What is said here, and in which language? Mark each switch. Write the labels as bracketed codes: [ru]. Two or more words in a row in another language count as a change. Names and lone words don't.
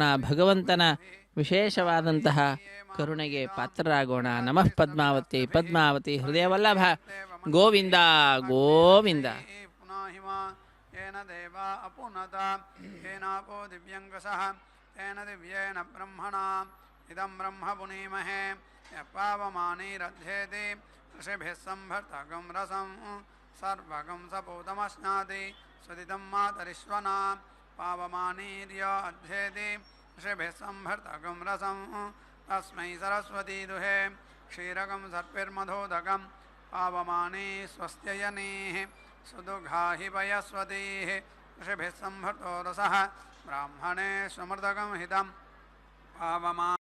[kn] ಭಗವಂತನ ವಿಶೇಷವಾದಂತಹ ಕರುಣೆಗೆ ಪಾತ್ರರಾಗೋಣ. [sa] ನಮಃ ಪದ್ಮಾವತಿ ಪದ್ಮಾವತಿ ಹೃದಯವಲ್ಲಭ ಗೋವಿಂದ ಗೋವಿಂದ. ದಿವ್ಯೇನ ಬ್ರಹ್ಮಣ ಇದಂ ಬ್ರಹ್ಮ ಪುನೀಮಹೇ ಯಪಾವಮಾನೈರಧ್ಯೇತಿ ಋಷಿಭಿಃ ಸಂಭರ್ತಗಂ ರಸಂ ಸರ್ವಗಂ ಸಪೂತಮಶ್ನಾತಿ ಸುದಿತಂ ಮಾತರಿಶ್ವನಾ ಪಾವಮಾನೀರ್ಯ ಅಧ್ಯೇತಿ ಋಷಿಭಿಃ ಸಂಭರ್ತಗಂ ರಸಂ ತಸ್ಮೈ ಸರಸ್ವತೀ ದುಹೇ ಕ್ಷೀರಗಂ ಸರ್ಪಿರ್ಮಧೋದಕಂ ಪಾವಮಾನೇ ಸ್ವಸ್ತ್ಯಯನೇಃ ಸುದುಘಾಹಿ ಪಯಸ್ವತೀಃ ಋಷಿಭಿಃ ಸಂಭರ್ತೋ ರಸಃ ಬ್ರಾಹ್ಮಣೇ ಸ್ವಮೃತಕಂ ಹಿತಂ ಪಾವಮಾ